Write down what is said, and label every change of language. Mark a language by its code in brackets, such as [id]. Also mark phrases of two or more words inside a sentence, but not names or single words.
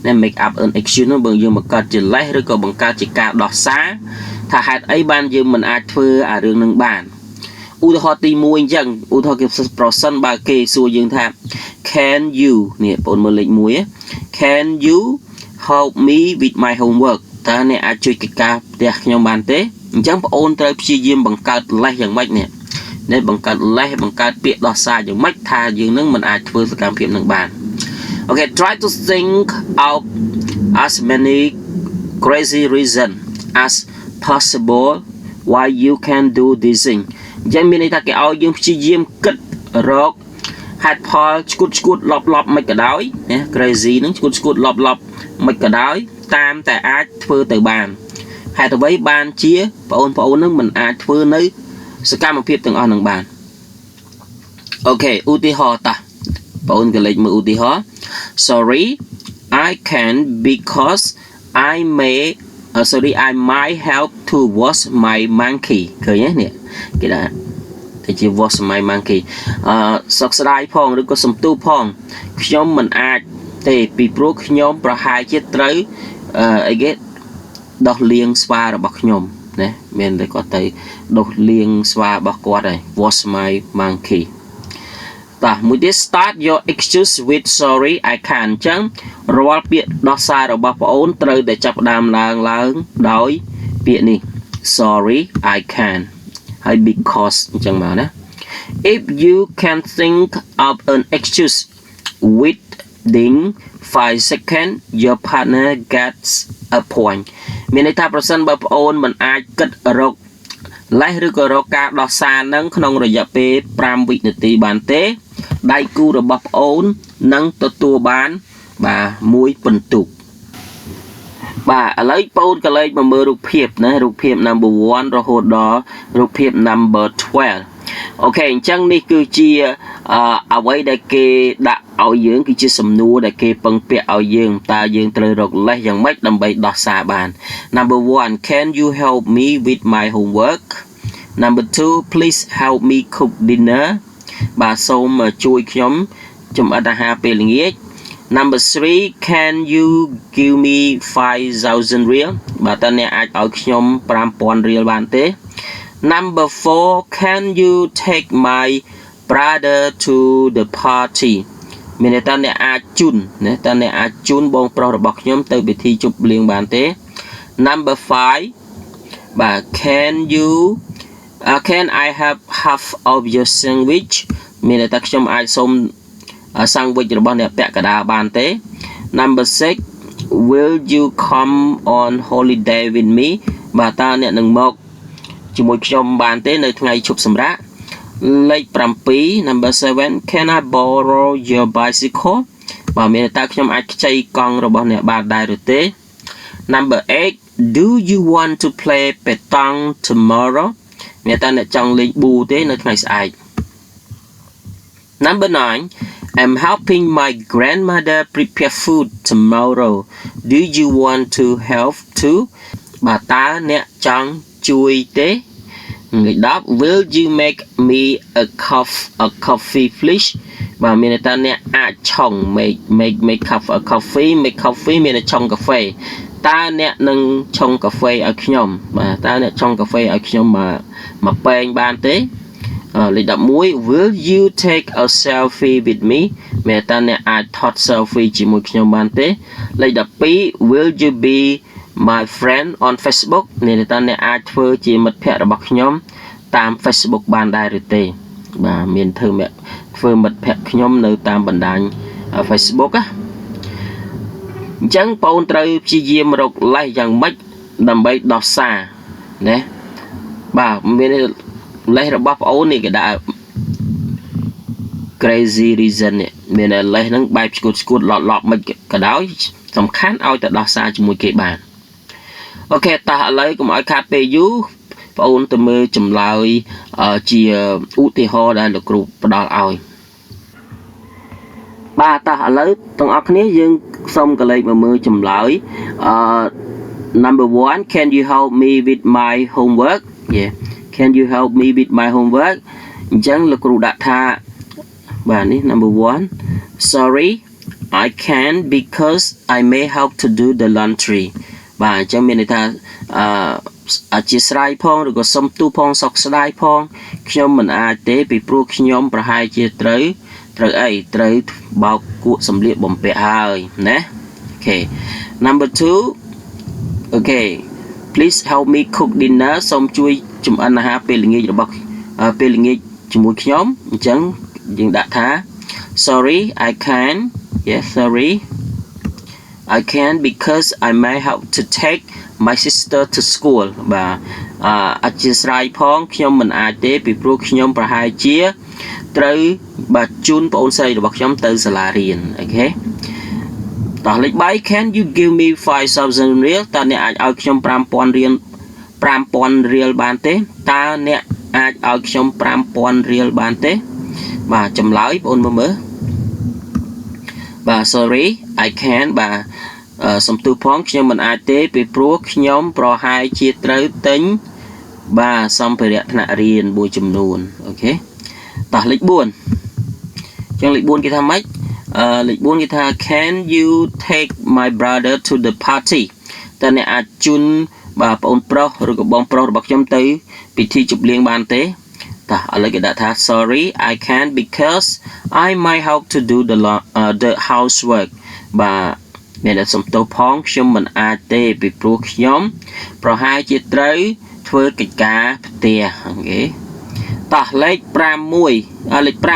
[en] make up an excuse [km] នោះបើយើងបង្កើតជាលេសឬក៏បង្កើតជាការដោះសារថាហេតុអីបានយើងមិនអាចធ្វើអារឿងនឹងបានឧទាហរណ៍ទី1អញ្ចឹងឧទាហរណ៍គេប្រសិនបើគេសួរយើងថា [en] can you [km] នេះបងមើលលេ ខ1 [en] can you help me with my homework [km] តើអ្នកអាចជួយកិច្ចការផ្ទះខ្ញុំបានទេអញ្ចឹងបងអូនត្រូវព្យាយាមបង្កើតលេសយ៉ាងម៉េចនេះបង្កើតលេ សបង្កើតពាក្យដោះសារយ៉ាងម៉េចថាយើងនឹងមិនអាចធ្វើសកម្មភាពនឹងបាន [en] Okay try to think out as many crazy reason as possible why you can do this thing [km] អញ្ចឹងមានន័យថាគេឲ្យយើងព្យាយាមគិតរកហេតុផលឈួតលប់មិនក៏ដោយណា crazy នឹងឈួតលប់មិនក៏ដោយតាមតែអាចធ្វើទៅបានហេតុអ្វីបានជាបងប្អូននឹងមិនអាចធ្វើនៅសកម្មភាពទាំងអស់នឹងបានអូខេឧទាហរណ៍តាបងអូនក៏លេខមើលឧទាហរណ៍ [en] sorry I can because I might help to wash my monkey [km] ឃើញទេនេះគេថាតែជា [en] wash my monkey [km] សោកស្ដាយផងឬក៏សំទោសផងខ្ញុំមិន អាចទេពីព្រោះខ្ញុំប្រហែលជាត្រូវអីគេដោះលាងស្វារបស់ខ្ញុំណាមានតែគាត់ទៅដោះលាងស្វារបស់គាត់ហើយ [en] wash my monkey [km] តោះមួយទៀត [en] start your excuse with sorry I can [km] អញ្ចឹងរាល់ពាក្យដោះសាររបស់បងអូនត្រូវតែចាប់ផ្ដើមឡើងដោយពាក្យនេះ [en] sorry I can [km] ហើយ because អញ្ចឹងមកណា [en] if you can think of an excuse within 5 seconds your partner gets a point [km] មានន័យថាប្រសិនបើបងអូនមិនអាចគិតរកលេសឬក៏រកការដោះសារនឹងក្នុងរយៈពេល5វិនាទីបានទេដៃគូរបស់បងអូននឹង ទទួលបានបាទ1ពិន្ទុបាទឥឡូវបងអូនក៏លេខមកមើលរូបភាពណារូបភាព [en] number 1 [km] រហូតដល់រូបភាព [en] number 12 [km] អូខេអញ្ចឹងនេះគឺជាអ្វីដែល គេដាក់ឲ្យយើងគឺជាសំណួរដែលគេពឹងពាក់ឲ្យយើងតើយើងត្រូវរកលេសយ៉ាងម៉េចដើម្បីដោះសារបាន Number [en] 1 Can you help me with my homework Number 2 Please help me cook dinner [km] បាទសូម ជួយខ្ញុំចម្អិនអាហារពេលល្ងាច [en] Number 3 Can you give me 5,000 real [km] បាទតើអ្នកអាចឲ្យខ្ញុំ 5,000 រៀលបានទេ [en] Number 4 Can you take my brother to the party [km] មានន័យថាអ្នកអាចជូនណាតើអ្នកអាចជូនបងប្រុសរបស់ខ្ញុំទៅពិធីជប់លៀងបានទេ Number 5 បាទ [en] Can I have half of your sandwich [km] មានន័យថាខ្ញុំអាចសូម sandwich របស់អ្នកពាក់ កណ្ដាលបានទេ [en] Number 6 Will you come on holiday with me [km] បាទតើអ្នកនឹងមកជាមួយខ្ញុំបានទេនៅថ្ងៃឈប់សម្រាកលេខ7 [en] Number 7 Can I borrow your bicycle [km] បាទមានតើខ្ញុំអាចខ្ចីកង់របស់អ្នកបានដែរឬទេ [en] Number 8 Do you want to play petang tomorrow [km] មានតើអ្នកចង់លេងប៊ូទេនៅថ្ងៃស្អែក [en] Number 9 I'm helping my grandmother prepare food tomorrow do you want to help too [km] បាទតើអ្នកចង់ជួយទេលេខ10 [en] Will you make me a coffee please [km] បាទមានន័យថា អ្នកអាចឆុង [en] make coffee make coffee [km] មានន័យឆុងកាហ្វេតើអ្នកនឹងឆុងកាហ្វេឲ្យខ្ញុំបាទតើអ្នកឆុងកាហ្វេឲ្យខ្ញុំមក ពែងបានទេលេខ11 [en] Will you take a selfie with me [km] មានតើអ្នកអាចថត selfie ជាមួយ ខ្ញុំបានទេលេខ12 [en] Will you be my friend on Facebook [km] នេះតើអ្នកអាចធ្វើជាមិត្តភ័ក្តិរបស់ខ្ញុំតាម Facebook បានដែរឬទេបាទមានធ្វើមិត្តភ័ក្តិខ្ញុំនៅតាមបណ្ដាញ Facebook ណាអញ្ចឹងបងត្រូវព្យាយាមរកលេសយ៉ាងម៉េចដើម្បីដោះសារណាបាទមានលេសរបស់បងអូននេះគេដាក់ [en] crazy reason [km] នេះមានលេសហ្នឹងបែបស្គួតឡប់មិនក៏ដោយសំខាន់ឲ្យតែដោះសារជាមួយគេបានអូខេតោះឥឡូវកុំឲ្យខាតពេលយូរបងអូនទៅមើលចម្លើយជាឧទាហរណ៍ដែលលោកគ្រូផ្ដល់ឲ្យបាទតោះឥឡូវទាំងអស់គ្នាយើងសូមកលេចមក មើលចម្លើយ [en] number 1 can you help me with my homework yeah can you help me with my homework [km] អញ្ចឹងលោកគ្រូដាក់ថាបាទនេះ [en] number 1 sorry I can't because I may help to do the laundry [km] បាទអញ្ចឹងមានន័យថា អធិស្ឋានផងឬក៏សុំទូផងសោកស្ដាយផងខ្ញុំមិនអាចទេពីព្រោះខ្ញុំប្រហែលជាត្រូវបោកគក់សម្លៀកបំពាក់ហើយណាអូខេ [en] number 2 okay please help me cook dinner [km] សូមជួយចម្អិនអាហារពេលល្ងាចរបស់ពេលល្ងាចជាមួយខ្ញុំអញ្ចឹងយើងដាក់ថា sorry [en] I can yes sorry I can because I may have to take my sister to school [km] បាទអធិស្ឋានផងខ្ញុំមិនអាចទេពីព្រោះខ្ញុំប្រហែលជាត្រូវបាទជូនបងអូនស្រីរបស់ខ្ញុំទៅសាលារៀនអូខេតោះលេខ3 [en] Can you give me 5,000 [km] រៀលតើអ្នកអាចឲ្យខ្ញុំ 5,000 រៀលបានទេតើអ្នកអាចឲ្យខ្ញុំ 5,000 រៀលបានទេបាទចម្លើយបងអូនមើល បាទ [en] sorry I can [km] បាទសំទោសផងខ្ញុំមិនអាចទេពីព្រោះខ្ញុំប្រហែលជាត្រូវទិញបាទសម្ភារៈថ្នាក់រៀនមួយចំ នួនអូខេតោះលេខ4អញ្ចឹងលេខ4គេថាម៉េចលេខ4គេថា [en] Can you take my brother to the party [km] តើអ្នកអាចជូនបាទបងប្រុសឬក៏បងប្រុសរបស់ខ្ញុំទៅពិធីជប់លៀងបានទេតោះឥឡូវគេដាក់ថា [en] sorry I can't because I might have to do the housework [km] បាទមានតែសំទោសផងខ្ញុំមិនអាចទេពីព្រោះខ្ញុំប្រហែលជាត្រូវធ្វើកិច្ចការផ្ទះអូខេតោះលេខ5លេខ